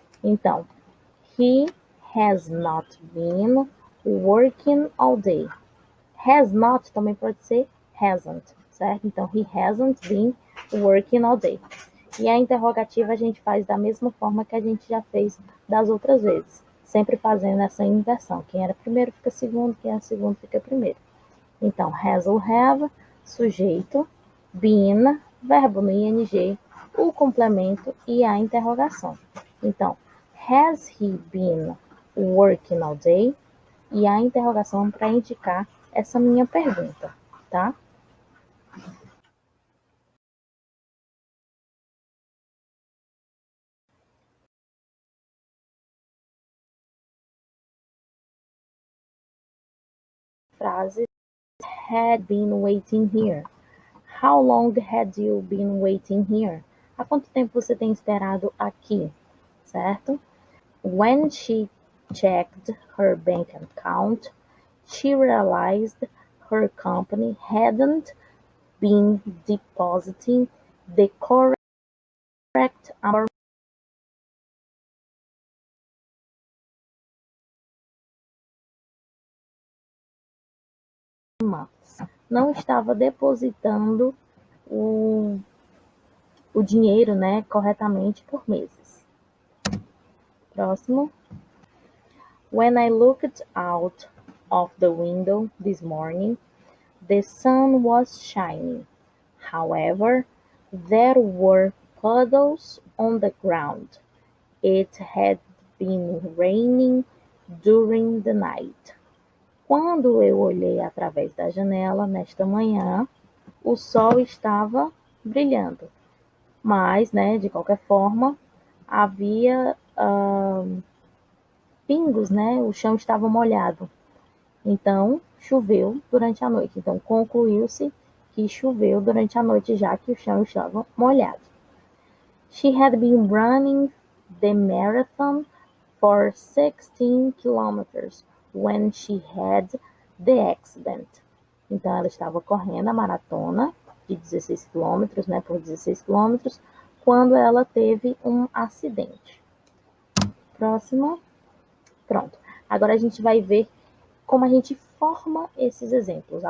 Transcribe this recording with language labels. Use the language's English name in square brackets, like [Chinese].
[Portuguese] Então, [English] he has not been working all day. Has not [Portuguese] também pode ser hasn't, certo? Então, [English] he hasn't been working all day. [Portuguese] E a interrogativa a gente faz da mesma forma que a gente já fez das outras vezes, sempre fazendo essa inversão. Quem era primeiro fica segundo, quem era segundo fica primeiro. Então, has ou have, sujeito, been, verbo no ing, o complemento e a interrogação. Então, [English] has he been working all day? [Portuguese] E a interrogação para indicar essa minha pergunta, tá? Frase [English] had been waiting here. How long had you been waiting here? [Portuguese] Há quanto tempo você tem esperado aqui, certo? [English] When she checked her bank account, she realized her company hadn't been depositing the correct amount of months. [Portuguese] Não estava depositando o dinheiro, né, corretamente por meses. Próximo. [English] When I looked out of the window this morning, the sun was shining. However, there were puddles on the ground. It had been raining during the night. [Portuguese] Quando eu olhei através da janela nesta manhã, o sol estava brilhando, mas, né, de qualquer forma, havia pingos, né? O chão estava molhado. Então, choveu durante a noite. Então, concluiu-se que choveu durante a noite, já que o chão estava molhado. [English] She had been running the marathon for 16 kilometers when she had the accident. [Portuguese] Então, ela estava correndo a maratona de 16 quilômetros, né, por 16 quilômetros, quando ela teve um acidente. Próximo. Pronto. Agora a gente vai ver como a gente forma esses exemplos.